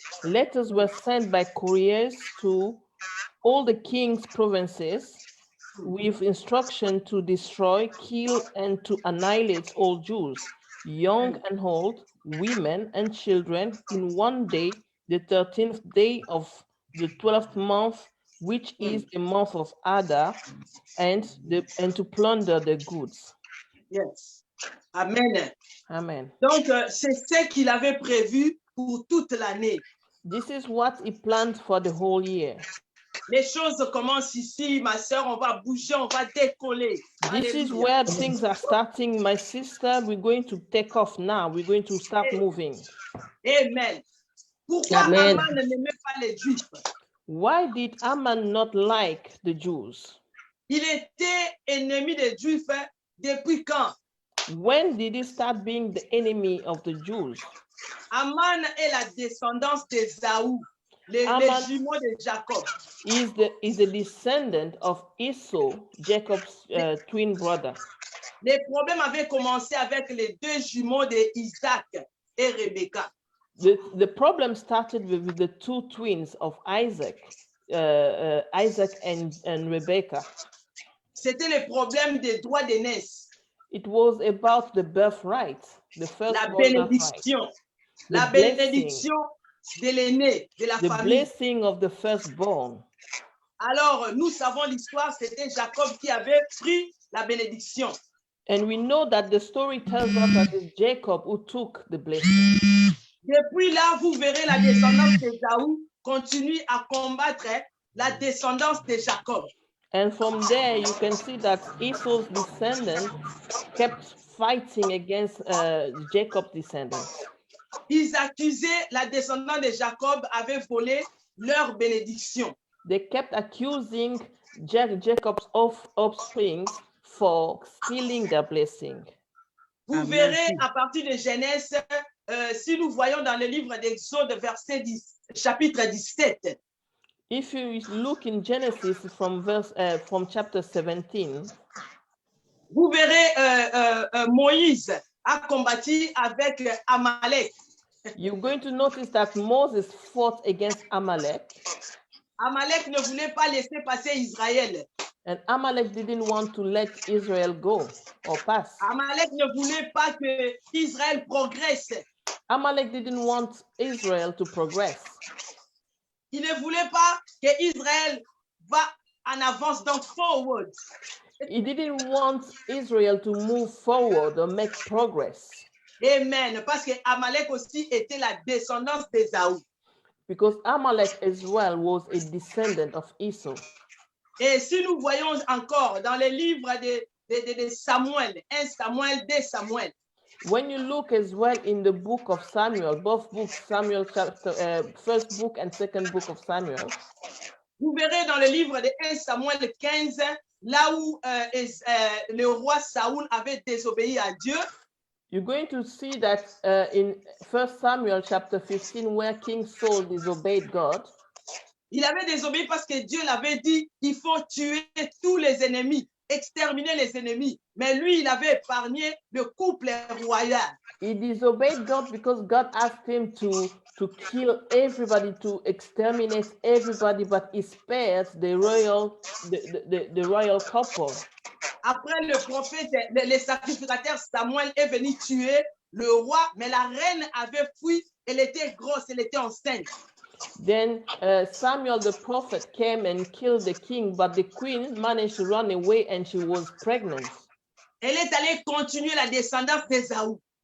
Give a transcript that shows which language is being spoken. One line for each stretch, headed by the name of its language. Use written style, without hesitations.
English: Letters were sent by couriers to all the king's provinces with instruction to destroy, kill, and to annihilate all Jews, young and old, women and children, in one day, the 13th day of the 12th month, which is the month of Adar, and to plunder the goods. Yes. Amen. Amen.
French: Donc, c'est ce qu'il avait prévu pour toute l'année.
English: This is what he planned for the whole year.
French: Les choses commencent ici, ma sœur, on va bouger, on va décoller.
English: This is where things are starting, my sister. We're going to take off now. We're going to start moving.
French: Amen. Pourquoi
English: Amen.
French: Haman n'aimait pas les Juifs?
English: Why did Haman not like the Jews?
French: Il était ennemi des Juifs depuis quand?
English: When did he start being the enemy of the Jews?
French: Haman est la descendance d'Ésaü, les jumeaux de Jacob.
English: Is a descendant of Esau, Jacob's twin brother.
French: Les problèmes avaient commencé avec les deux jumeaux d'Isaac et Rebecca.
English: The problem started with the two twins of Isaac, Isaac and Rebecca.
French: C'était le problème des droits d'aînesse,
English: It was about the birthright, the first
French: la
English: birthright,
French: bénédiction,
English: the
French: la
English: blessing,
French: bénédiction de l'aîné, de la
English: the
French: famille.
English: blessing of the firstborn.
French: Alors, nous savons l'histoire, c'était Jacob qui avait pris la bénédiction.
English: And we know that the story tells us that it's Jacob who took the blessing.
French: Depuis là, vous verrez la descendance d'Ésaü continue à combattre la descendance de Jacob.
English: And from there, you can see that Esau's descendants kept fighting against Jacob's descendants.
French: Ils accusaient la descendance de Jacob avait volé leur bénédiction.
English: They kept accusing Jacob's offspring for stealing their blessing.
French: Vous
English: Amen.
French: verrez à partir de Genèse, si nous voyons dans le livre d'Exode, verset 10, chapitre 17,
English: If you look in Genesis from chapter 17,
French: vous verrez Moïse a combattu avec Amalek.
English: you're going to notice that Moses fought against Amalek,
French: Amalek ne voulait pas laisser passer Israël.
English: and Amalek didn't want to let Israel go or pass.
French: Amalek ne voulait pas que Israël progresse.
English: Amalek didn't want Israel to progress.
French: Il ne voulait pas que Israël va en avance, donc forward.
English: He didn't want Israel to move forward or make progress, Amen.
French: Parce que Amalek aussi était la descendance d'Ésaü.
English: because Amalek as well was a descendant of Esau.
French: Et si nous voyons encore dans les livres de Samuel, 1 Samuel, 2 Samuel,
English: When you look as well in the book of Samuel, both books, Samuel chapter, first book and second book of Samuel,
French: vous verrez dans le livre de 1 Samuel 15, là où le roi Saoul avait désobéi à Dieu,
English: you're going to see that in 1 Samuel chapter 15, where King Saul disobeyed God,
French: il avait désobéi parce que Dieu l'avait dit, il faut tuer tous les ennemis, exterminer les ennemis. Mais lui, il avait épargné le couple royal.
English: he disobeyed God because God asked him to kill everybody, to exterminate everybody, but he spared the royal couple.
French: Après le prophète, le sacrificateur Samuel est venu tuer le roi, mais la reine avait fui, elle était grosse, elle était enceinte.
English: Then Samuel the prophet came and killed the king, but the queen managed to run away and she was pregnant.
French: Elle est allée continuer la descendance d'Ésaü.